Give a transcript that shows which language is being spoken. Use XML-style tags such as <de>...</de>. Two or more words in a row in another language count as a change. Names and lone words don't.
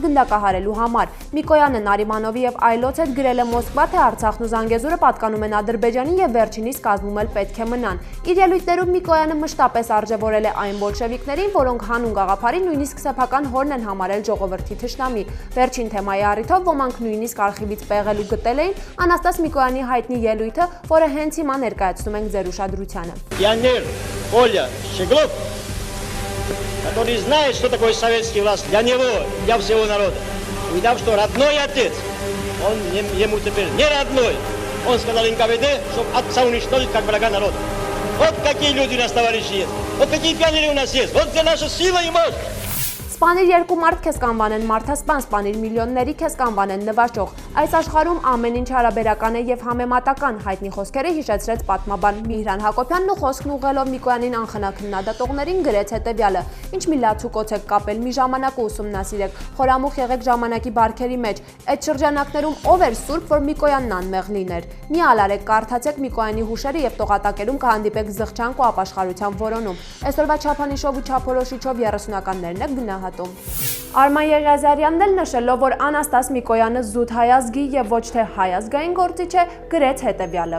<hy>գնդակահարելու համար։ Միկոյանը Նարիմանովի եւ այլոց հետ գրել է Մոսկվա, թե Արցախն ու Զանգեզուրը պատկանում են Ադրբեջանին եւ վերջինիս կազմում էլ պետք է մնան։ Իր ելույթներում Միկոյանը մշտապես արժևորել է այն բոլշևիկներին, որոնք հանուն գաղափարի նույնիսկ սեփական հորն են համարել ժողովրդի թշնամի։ Վերջին թեմայի առիթով ոմանք նույնիսկ արխիվից պեղել ու գտել էին Անաստաս Միկոյանի հայտնի ելույթը, որը հենց հիմա ներկայացնում ենք ձեր ուշադրությանը։</hy> <ru>Пионер Оля Щеглов, который знает, что такое советский власть для него, для всего народа, увидав, что родной отец, он ему теперь не родной, он сказал НКВД, чтобы отца уничтожить как врага народа. Вот какие люди у нас, товарищи, есть. Вот какие пионеры у нас есть. Вот где наша сила и мощь.</ru> <hy>Սպանիր երկու մարդ քեզ կանվանեն մարդասպան, սպանիր միլիոնների քեզ կանվանեն նվաճող։ Այս աշխարհում ամեն ինչ հարաբերական է եւ համեմատական, հայտնի խոսքերը հիշեցրեց պատմաբան Միհրան Հակոբյանն ու խոսքն ուղղելով Միկոյանին անխնաքննադատողներին գրեց հետեւյալը. Ինչ մի լացուկոց եք կապել, մի ժամանակ ուսումնասիրեք, խորամուխ եղեք ժամանակի բարքերի մեջ։ Այդ շրջանակներում ով էր սուրբ, որ Միկոյանն անմեղ լիներ։ Մի ալարեք, կարդացեք Միկոյանի հուշերը եւ տողատակերում կհանդիպեք զղջանք ու ապաշխարության որոնում։ Այսօրվա չափանիշով ու չափորոշիչով 30-ականներն եք գնահատում։ Արման Եղիազարյանն էլ նշելով, որ Անաստաս Միկոյանը զուտ հայազգի եւ ոչ թե հայազգային գործիչ է, գրեց հետեւյալը.</hy>